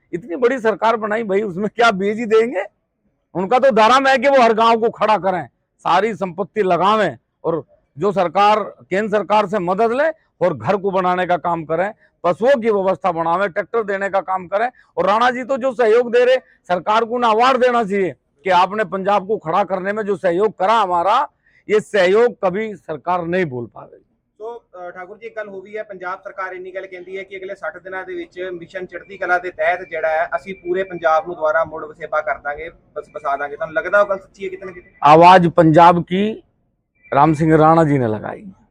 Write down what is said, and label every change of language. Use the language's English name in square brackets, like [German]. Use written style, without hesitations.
[Hindi] इतनी बड़ी सरकार बनाई भाई, उसमें क्या बीज ही देंगे? उनका तो धर्म है कि वो हर गांव को खड़ा करें, सारी संपत्ति लगावें और जो सरकार केंद्र सरकार से मदद ले और घर को बनाने का काम करें, पशुओं की व्यवस्था बनावे, ट्रैक्टर देने का काम करें। और राणा जी तो जो सहयोग दे रहे, सरकार को ना अवार्ड देना चाहिए कि आपने पंजाब को खड़ा करने में जो सहयोग करा हमारा, ये सहयोग कभी सरकार नहीं भूल पाएगी। [Punjabi] ਸੋ ਠਾकुर ਜੀ, ਗੱਲ ਹੋ ਵੀ ਹੈ, ਪੰਜਾਬ ਸਰਕਾਰ ਇੰਨੀ ਗੱਲ ਕਹਿੰਦੀ ਹੈ ਕਿ ਅਗਲੇ 60 ਦਿਨਾਂ ਦੇ ਵਿੱਚ ਮਿਸ਼ਨ ਚੜ੍ਹਦੀ ਕਲਾ ਦੇ ਤਹਿਤ ਜਿਹੜਾ ਹੈ ਅਸੀਂ ਪੂਰੇ ਪੰਜਾਬ ਨੂੰ ਦੁਬਾਰਾ ਮੁੜ ਵਸੇਬਾ ਕਰ ਦਾਂਗੇ, ਬਸਾ ਦਾਂਗੇ। ਤੁਹਾਨੂੰ ਲੱਗਦਾ ਉਹ ਗੱਲ ਸੱਚੀ ਹੈ ਕਿਤੇ ਨਾ ਕਿਤੇ? [Hindi] आवाज पंजाब की राम सिंह राणा जी ने लगाई।